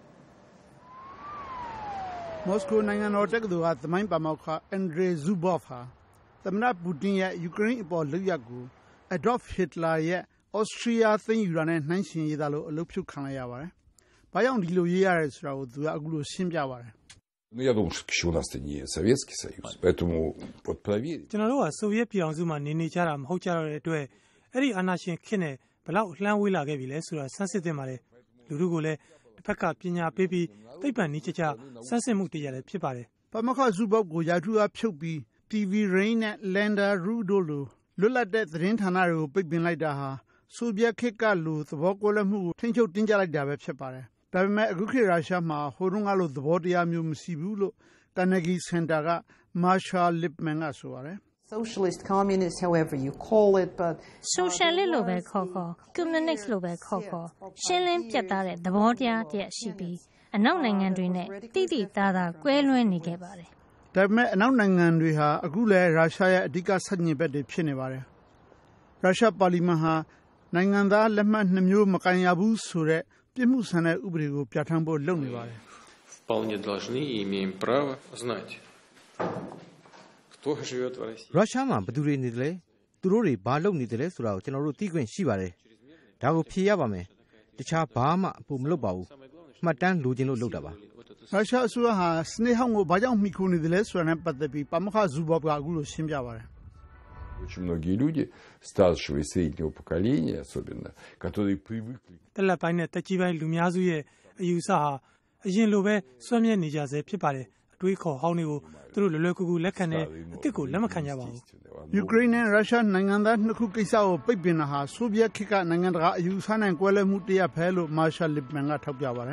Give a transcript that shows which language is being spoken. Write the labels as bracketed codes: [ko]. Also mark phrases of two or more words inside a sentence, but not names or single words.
[my] ။မော်စကိုနိုင်ငံတော်တက္ကသိုလ်ကသမိုင်းပါမောက္ခ Andrei Zubov ဟာသမ္မတပူတင်ရဲ့ယူကရိန်းအပေါ်လုပ်ရပ်ကို Adolf Hitler ရဲ့ဩစတြီးယားသိမ်းယူတာနဲ့နှိုင်းယှဉ်ရေးသားလို့အလုပ်ဖြုတ်ခံလိုက်ရပါတယ်။ဘာကြောင့်ဒီလိုရေးရတယ်ဆိုတာကိုသူကအခုလိုရှင်းပြပါတယ်။ [ru] Я думаю, что еще у нас не Советский Союз, поэтому вот проверить. [my] ကျွန်တော်တို့ကဆိုဗီယက်ပြည်အောင်စုမှာနေကြတာမဟုတ်ကြတော့တဲ့အတွက်အဲ့ဒီအာဏာရှင်ခေတ်နဲ့ဘလောက်လှမ်းဝေးလာခဲ့ပြီလဲဆိုတာစမ်းစစ်သင့်ပါတယ်။လူတို့ကိုလည်းတစ်ဖက်ကပညာပေးပြီးသိပ္ပံနည်းကျကျစမ်းစစ်မှုတရားလည်းဖြစ်ပါတယ် ။ပါမောက္ခ Zubov ကိုယာထူးအားဖြုတ်ပြီး TV Rain နဲ့ Landa Ru တို့လိုလွတ်လပ်တဲ့သတင်းဌာနတွေကိုပိတ်ပင်လိုက်တာဟာဆိုဗီယက်ခေတ်ကလိုသဘောကွဲလွဲမှုကိုထိန်းချုပ်တင်းကျပ်လိုက်တာပဲဖြစ်ပါတယ်။ဒါပေမဲ့အခုခေတ်ရုရှားမှာဟိုတုန်းကလိုသဘောတရားမျိုးမရှိဘူးလို့ Carnegie Center က Marsha Lipman ကဆိုပါတယ်။ [en] Socialist, communist, however you call it, but [my] socialist လို့ပဲခေါ်ခေါ် communist လို့ပဲခေါ်ခေါ်ရှင်းလင်းပြတ်သားတဲ့သဘောတရားတည်းရှိပြီးအနောက်နိုင်ငံတွေနဲ့တိတိသားသားကွဲလွဲနေခဲ့ပါတယ် ။ဒါပေမဲ့အနောက်နိုင်ငံတွေဟာအခုလည်းရုရှားရဲ့အဓိကဆန့်ကျင်ဘက်တွေဖြစ်နေပါတယ်။ရုရှားပါလီမန်ဟာနိုင်ငံသားလက်မှတ်2မျိုးမကန်ရဘူးဆိုတဲ့ပြစ်မှုဆန်တဲ့ဥပဒေကိုပြဋ္ဌာန်းဖို့လုပ်နေပါတယ် [ru] ။ Вполне должны и имеем право знать, кто живет в России. [my] ရုရှားမှာဘယ်သူတွေနေတယ်လဲသူတို့တွေဘာလုပ်နေတယ်လဲဆိုတာကိုကျွန်တော်တို့သိခွင့်ရှိပါတယ်။ဒါကိုဖြေရပါမယ်။တခြားဘာမှအဖို့မလုပ်ပါဘူး။မှတ်တမ်းလိုချင်လို့လုပ်တာပါ ။ရုရှားအစိုးရဟာစနေဟောင်းကိုဘာကြောင့်မှီခိုနေတယ်လဲဆိုတာနဲ့ပတ်သက်ပြီးပါမောက္ခ Zubov ကအခုလိုရှင်းပြပါတယ် [ru] Очень многие люди старшего и среднего поколения особенно, которые привыкли. [my] တက်လက်ပိုင်းနဲ့တက်ကြီးပိုင်းလူများစုရဲ့အယူအဆဟာအရင်လိုပဲစွန့်မြဲနေကြဆဲဖြစ်ပါတယ်။အတွေးခေါ်ဟောင်းတွေကိုသူတို့လွယ်လွယ်ကူကူလက်ခံတဲ့အစ်စ်ကိုလက်မခံကြပါဘူး ။ယူကရိန်းနဲ့ရုရှားနိုင်ငံသားနှစ်ခုကိစ္စကိုပိတ်ပင်တာဟာဆိုဗီယက်ခေတ်ကနိုင်ငံတကာအယူအဆနဲ့ကွဲလွဲမှုတရပ်ပဲလို့ Marsha Lipman ကထောက်ပြပါတယ်